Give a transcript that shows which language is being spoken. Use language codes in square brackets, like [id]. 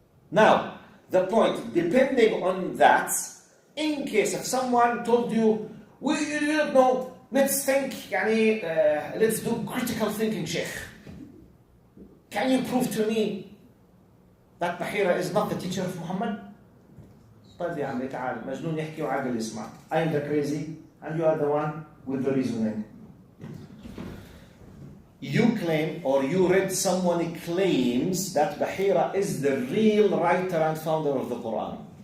[en] Now, the point, depending on that, in case if someone told you, we don't know, let's think, let's do critical thinking, Sheikh. Can you prove to me that Bahirah is not the teacher of Muhammad? [ar] طيب يا عمي تعال مجنون يحكي وعاقل يسمع. [en] I am the crazy and you are the one with the reasoning. You claim or you read someone claims that Bahirah is the real writer and founder of the Quran.